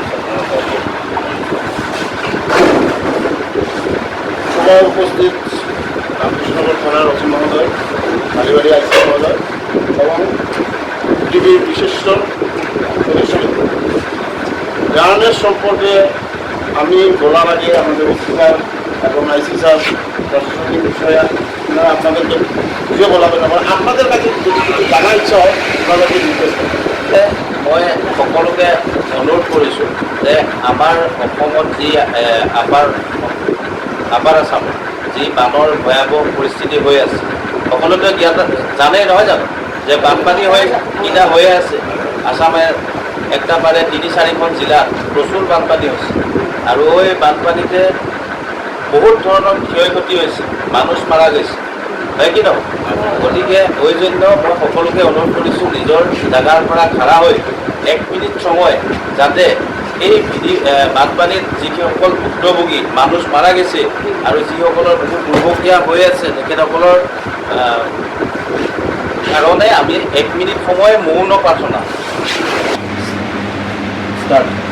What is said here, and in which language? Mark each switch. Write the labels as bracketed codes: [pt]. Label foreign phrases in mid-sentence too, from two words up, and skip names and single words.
[bn] সভায় উপস্থিত রামকৃষ্ণনগর থানার ওসি মহোদয়, কালীবাড়ি আইসি মহোদয় এবং বিডিবির বিশিষ্ট সদস্য। গ্রামের সম্পর্কে আমি বলার আগে আমাদের ওসি স্যার এবং আইসি স্যার প্রশাসনিক বিষয়ে আপনারা আপনাদেরকে বুঝিয়ে বলাবেন এবং আপনাদের কাছে যদি কিছু জানার ইচ্ছা হয় আপনাদেরকে নির্দেশ করবেন। [as] মই সকলোকে অনুৰোধ কৰিছোঁ যে আমাৰ অসমত যি আপাৰ আছামত যি বানৰ ভয়াৱহ পৰিস্থিতি হৈ আছে, সকলোতে জ্ঞাত জানেই নহয় জানো যে বানপানী কিনা হৈয়ে আছে। আছামে একটা পাৰে ৩-৪খন জিলাত প্ৰচুৰ বানপানী হৈছে আৰু এই বানপানীতে বহুত ধৰণৰ ক্ষয় ক্ষতি হৈছে, মানুহ মাৰা গৈছে, হয় কি নহয়? গতিকে ওই জন্য মই সকলোকে অনুৰোধ কৰিছোঁ নিজৰ জাগাৰ পৰা খাৰা হৈ 1 মিনিট সময় যাতে এই বানপানীত যিসকল ভুক্তভোগী মানুহ মাৰা গৈছে আৰু যিসকলৰ বহুত দুৰ্ভগীয়া হৈ আছে তেখেতসকলৰ কাৰণে আমি 1 মিনিট সময় মৌন প্ৰাৰ্থনা ষ্টাৰ্ট।